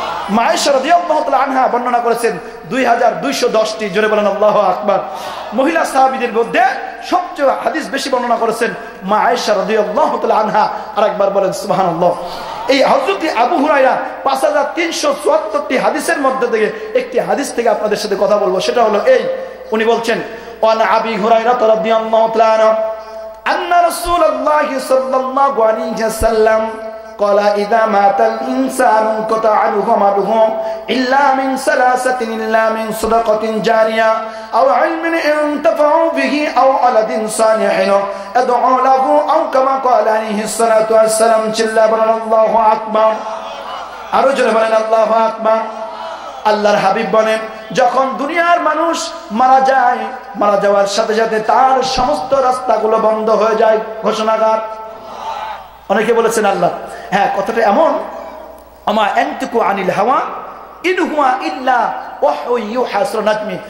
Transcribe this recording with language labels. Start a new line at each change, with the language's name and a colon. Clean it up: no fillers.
Bangla: মা আয়েশা রাদিয়াল্লাহু তাআলা আনহা বর্ণনা করেছেন 2210টি। জোরে বলেন আল্লাহু আকবার। মহিলা সাহাবীদের মধ্যে সবচেয়ে হাদিস বেশি বর্ণনা করেছেন মা আয়েশা রাদিয়াল্লাহু তাআলা আনহা। আরেকবার বলেন সুবহানাল্লাহ। এই হযরত আবু হুরায়রা 5374টি হাদিসের মধ্যে থেকে একটি হাদিস থেকে আপনাদের সাথে কথা বলবো। সেটা হলো এই, উনি বলছেন ওয়ান আবি হুরায়রা রাদিয়াল্লাহু তাআলা আনহু আন্না রাসূলুল্লাহ সাল্লাল্লাহু আলাইহি ওয়াসাল্লাম
Arabic: قال إذا مات الإنسان انقطع عنه عمله إلا من ثلاثة، إلا من صدقة جارية أو علم ينتفع به أو ولد صالح يدعو له أو كما قال عليه الصلاة والسلام.
Bangla: চিল্লা বলেন আল্লাহু আকবার। আরো জোরে বলেন আল্লাহু আকবার। আল্লাহর হাবিব বলেন, যখন দুনিয়ার মানুষ মারা যায়, মারা যাওয়ার সাথে সাথে তার সমস্ত রাস্তাগুলো বন্ধ হয়ে যায়। ঘোষণাগার। অনেকে বলেছেন আল্লাহ, হ্যাঁ কথাটা এমন, আমা আনতুকু আনিল হাওয়া ইন হুয়া ইল্লা ওয়াহয়ু ইউহা। সূরা নাজম।